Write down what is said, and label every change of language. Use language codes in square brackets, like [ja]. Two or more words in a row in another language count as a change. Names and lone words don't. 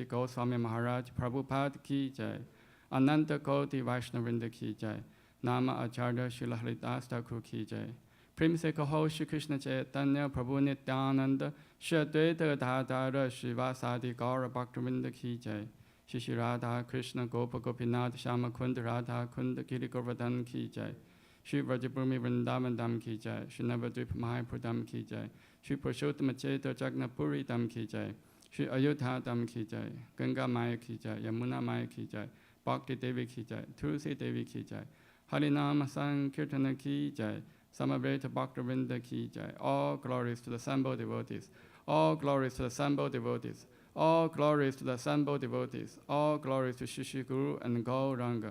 [hi] गोस्वामी महाराज प्रभुपाद की जय अनंत कोटि वैष्णववृंद की जय नाम आचार्य श्रील हरिदास ठाकुर की जय प्रेम से कहो श्री कृष्ण चैतन्य प्रभु नित्यानंद श्री अद्वैत गदाधर श्रीवासादि गौर भक्तवृंद की जय श्री श्री राधा कृष्ण गोप गोपीनाथ श्याम कुंद राधा कुंद गिरि गोवर्धन की जय श्री व्रजभूमि वृंदावन धाम की जय श्री नवद्वीप मायापुर धाम की जय श्री पुरुषोत्तम चैत्र जगन्नाथपुरी धाम की जय श्री अयोध्या धाम की जय गंगा माया की जय यमुना माया की जय भक्ति देवी की जय तुलसी देवी की जय हरिनाम संकीर्तन की जय समवेत भक्तिविनोद की जय. [en] All glories to the assembled devotees. All glories to the assembled devotees. All glories to the assembled devotees. All glories to Shishi Guru and Gauranga.